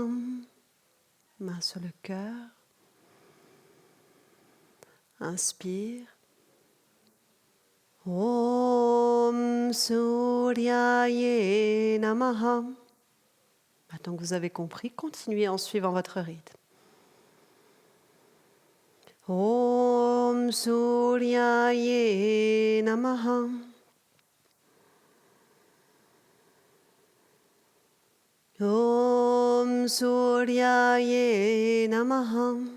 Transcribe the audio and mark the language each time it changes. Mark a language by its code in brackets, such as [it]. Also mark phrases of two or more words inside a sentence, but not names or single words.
[fr] Main sur le cœur. Inspire. [sa] ॐ सूर्याये नमः. [fr] Maintenant que vous avez compris, continuez en suivant votre rythme. [sa] ॐ सूर्याये नमः. ॐ सूर्याये नमः.